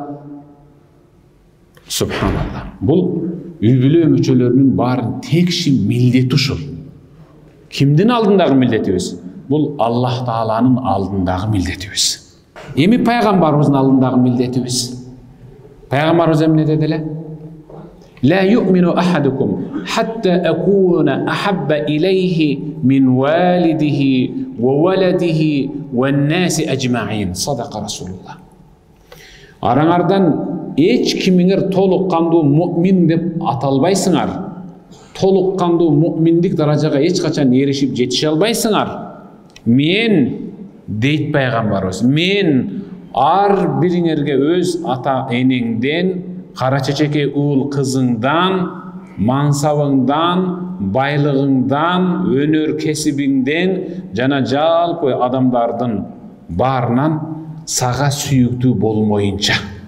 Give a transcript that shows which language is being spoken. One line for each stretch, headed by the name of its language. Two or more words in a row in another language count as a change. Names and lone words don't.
Kyrgyz: Субханалла. Бул үй бүлө мүчөлөрүнүн баарын текши милдети ушул. Кимдин алдындагы милдетибиз? Бул Аллах Тааланын алдындагы милдетибиз. Эми пайгамбарыбыздын алдындагы милдетибиз. Пайгамбарыбыз эмне дедиле?
Arabic: لا يؤمن أحدكم حتى أكون أحب إليه من والده وولده والناس أجمعين. صدق رسول الله.
Kyrgyz: Араңардан эч кимиңер толук кандуу муъмин деп аталбайсыңар. Толук кандуу муъминдик даражага эч качан эришип жетише албайсыңар. Мен дейт пайгамбарыбыз, мен ар бириңерге өз ата энеңден, кара чечеке уул кызыңдан, мансабыңдан, байлыгыңдан, өнөр кесибиңден жана жалпы адамдардын баарынан сага сүйүктүү болмоюнча.